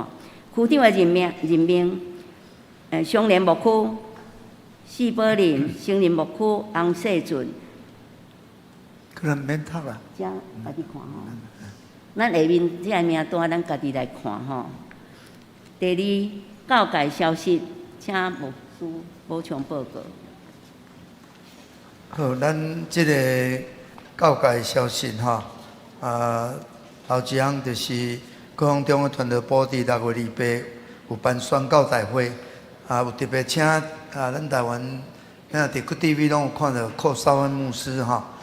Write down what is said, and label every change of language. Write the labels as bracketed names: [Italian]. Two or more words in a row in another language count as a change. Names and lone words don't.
[Min Nan Chinese] 区长的任命，双连牧区四宝林，成林牧区洪世俊。可能免读啦。遮家己看吼。咱下面这个名单，咱家己来看吼。第二，教界消息，请牧师补充报告。好，咱即个教界消息吼，头一项就是高雄中央团队部伫6月28有办宣教大会，有特别请咱台湾，咱伫 TV 拢有看到寇绍恩牧师吼，